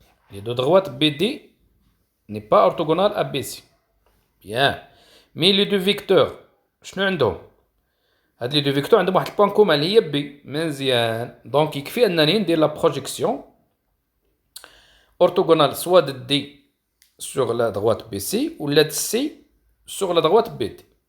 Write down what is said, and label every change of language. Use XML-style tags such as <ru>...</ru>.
<fr>Les deux droites BD n'est pas orthogonale à BC. Bien. Mais les deux vecteurs</fr> <ar>شنو عندهم؟ هاد لي دو فيكتور عندهم واحد البوان كومان اللي هي بي. مزيان. دونك يكفي انني ندير لا بروجيكسيون</ar> <fr>orthogonale soit de D sur la droite BC</fr> <ar>ولا</ar> <fr>de C sur la droite BD.</fr>